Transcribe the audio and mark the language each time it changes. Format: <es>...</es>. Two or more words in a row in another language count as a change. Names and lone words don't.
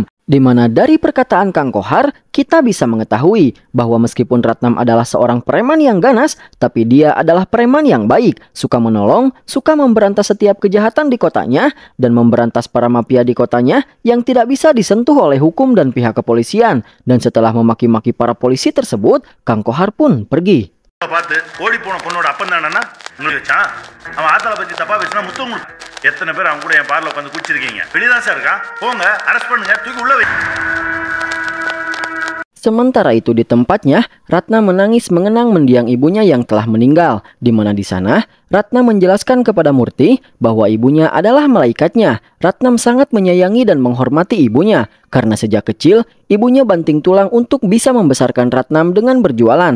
<id>Di mana dari perkataan Kang Kohar, kita bisa mengetahui bahwa meskipun Ratnam adalah seorang preman yang ganas, tapi dia adalah preman yang baik, suka menolong, suka memberantas setiap kejahatan di kotanya, dan memberantas para mafia di kotanya yang tidak bisa disentuh oleh hukum dan pihak kepolisian. Dan setelah memaki-maki para polisi tersebut, Kang Kohar pun pergi.</id> <ta>பார்த்து ஓடி போன பொண்ணோட அப்பன் தானே உங்களுக்கு வச்சான். அவன் ஆத்தால பத்தி தப்பா பேசினா முத்தம் கொடு. எத்தனை பேர் அவங்க கூட என் பார்ல உட்காந்து குடிச்சிருக்கீங்க. வெளியதான் சார் இருக்கான். போங்க, அரெஸ்ட் பண்ணுங்க, தூக்கி உள்ள வை.</ta> <id>Sementara itu di tempatnya, Ratna menangis mengenang mendiang ibunya yang telah meninggal, di mana di sana Ratna menjelaskan kepada Murti bahwa ibunya adalah malaikatnya. Ratnam sangat menyayangi dan menghormati ibunya, karena sejak kecil ibunya banting tulang untuk bisa membesarkan Ratnam dengan berjualan.</id>